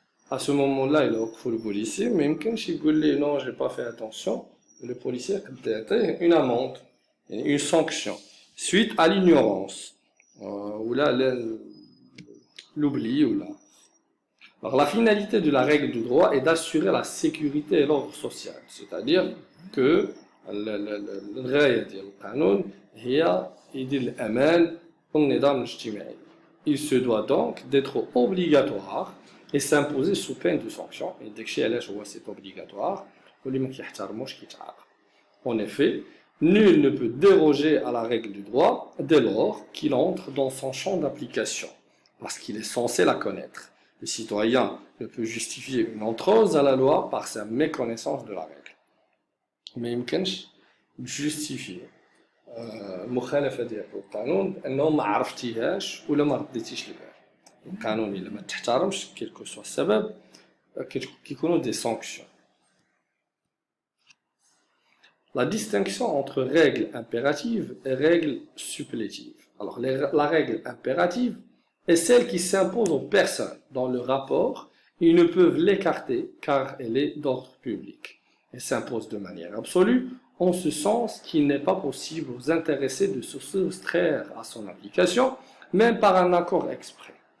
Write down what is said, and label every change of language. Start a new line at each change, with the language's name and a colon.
French: À ce moment-là, il a occupé le policier, mais quand il dit non, j'ai pas fait attention, le policier a une amende, une sanction, suite à l'ignorance. Ou là, l'oubli ou là. Alors, la finalité de la règle du droit est d'assurer la sécurité et l'ordre social. C'est-à-dire que
Arabic: الغاية ديال القانون هي يدير الأمان والنظام الاجتماعي.
French: Il se doit donc d'être obligatoire et s'imposer sous peine de sanction.
Arabic: Et داكشي علاش هو
French: c'est obligatoire
Arabic: واللي ما كيحترموش كيتعاقب.
French: En effet, nul ne peut déroger à la règle du droit dès lors qu'il entre dans son champ d'application, parce qu'il est censé la connaître. Le citoyen ne peut justifier une entrave à la loi par sa méconnaissance de la règle.
Arabic: ما يمكنش تجوستيفي مخالفه ديال القانون بانه ما عرفتيهاش ولا ما رديتيش البال. القانون الا ما تحترمش كيلكو سوا السبب كيكونوا دي سانكسيون.
French: La distinction entre règles impératives et règles supplétives. Alors, la règle impérative est celle qui s'impose aux personnes dans le rapport. Ils ne peuvent l'écarter car elle est d'ordre public. Elle s'impose de manière absolue, en ce sens qu'il n'est pas possible aux intéressés de se soustraire à son application, même par un accord exprès.